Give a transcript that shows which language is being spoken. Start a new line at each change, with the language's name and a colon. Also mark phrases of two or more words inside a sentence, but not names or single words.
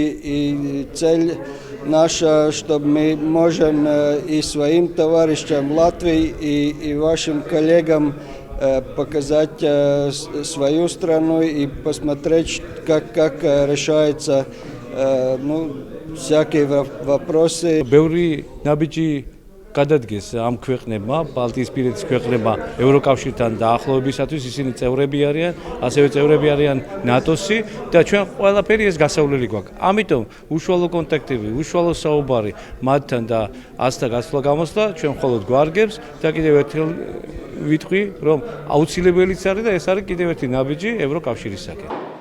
Russian: И цель наша, чтобы мы можем и своим товарищам Латвии, и вашим коллегам показать свою страну и посмотреть, как решаются всякие вопросы.
Georgian: გადადგეს ამ ქვეყნებმა, ბალტიისპირეთის ქვეყნებმა ევროკავშირთან დაახლოებისათვის ისინი წევრები არიან, ასევე წევრები არიან ნატოსი და ჩვენ ყველაფერი ეს გასავლელი გვაქვს. ამიტომ უშუალო კონტაქტები, უშუალო საუბარი მათთან და ასთა გასვლა გამოსვლა ჩვენ მხოლოდ გვარგებს და კიდევ ერთხელ ვიტყვი, რომ აუცილებელიც არის და ეს არის კიდევ ერთი ნაბიჯი ევროკავშირისაკენ.